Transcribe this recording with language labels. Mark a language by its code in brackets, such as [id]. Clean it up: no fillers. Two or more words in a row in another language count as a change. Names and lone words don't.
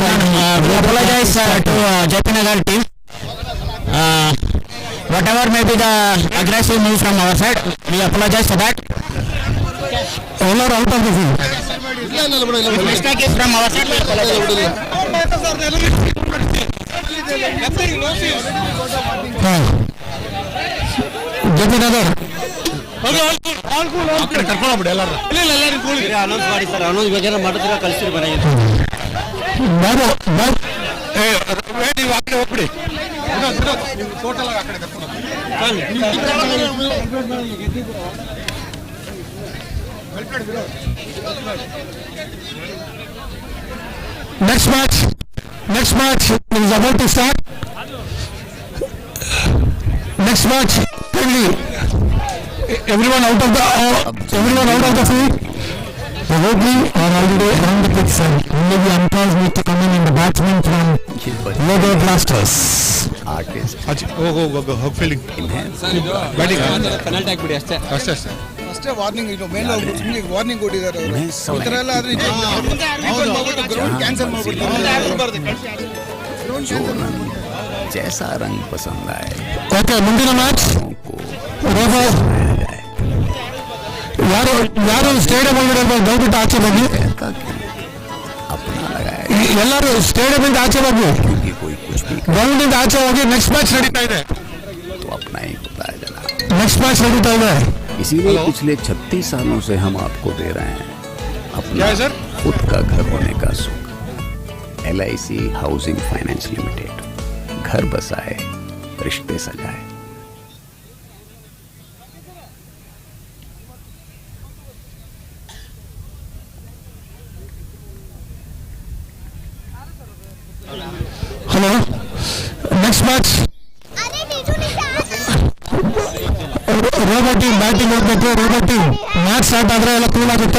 [en] We apologize to Japinagar team. Whatever may be the aggressive move from our side, we apologize for that. All are out of the field. Mistake is from our side. Japinagar. [kn] ಅನೌನ್ಸ್ ಮಾಡಿ ಸರ್. ಅನೌನ್ಸ್ ಬಗ್ಗೆ ಮಾಡಿದ್ರೆ ಕಳಿಸ್ತೀರಿ ಮನೆಗೆ. ನೀವು ಆ ಕಡೆ ಹೋಗ್ಬಿಡಿ. ಟೋಟಲ್ ಆ ಕಡೆ ಕರ್ಕೊಂಡು [en] Next match is about to start. Next match, kindly everyone out of the field. The Hogli are already around the pitch side. Only the umpires need to come in the batsmen from Robo Blasters. [kn] ಹೋಗಿ [en] fielding batting [kn] ಪೆನಾಲ್ಟಿ ಹಾಕ್ಬಿಡಿ ಅಷ್ಟೇ. ಅಷ್ಟೇ ವಾರ್ನಿಂಗ್. ಇದು ಮೇಲೆ ಸುಮ್ಮನೆ ವಾರ್ನಿಂಗ್ ಕೊಟ್ಟಿದ್ದಾರೆ ಅವರು. ಈ ಥರ ಎಲ್ಲ ಆದರೆ [en] ground cancel [kn] ಮಾಡ್ಬಿಡ್ತಾರೆ. [hi] जैसा रंग पसंद आए. [kn] Okay, ಮುಂದಿನ ಮ್ಯಾಚ್ ರೋಬೋ ಯಾರು ಸ್ಟೇಡಿಯಂ ಒಳಗಡೆ ದಯವಿಟ್ಟು ಆಚೆ ಬನ್ನಿ. ಎಲ್ಲರೂ ಸ್ಟೇಡಿಯಂ ಇಂದ ಆಚೆ ಬನ್ನಿ. ಗ್ರೌಂಡ್ ಇಂದ ಆಚೆ ಹೋಗಿ. [en] next match [kn] ನಡೀತಾ ಇದೆ. [hi] तो अपना ही होता है जनाब. [en] next match [kn] ನಡೀತಾ ಇದೆ. [hi] इसीलिए पिछले 36 सालों से हम आपको दे रहे हैं अपना खुद का घर होने का सुख। LIC हाउसिंग फाइनेंस लिमिटेड, घर बसाए रिश्ते सजाए। [en] hello, next match [kn] ರೋಬೋ [en] team batting [kn] ಹೋಗ್ಬೇಕು. ರೋಬೋ [en] team match start [kn] ಆದ್ರೆ ಎಲ್ಲ ಕೂಲ್ ಆಗುತ್ತೆ.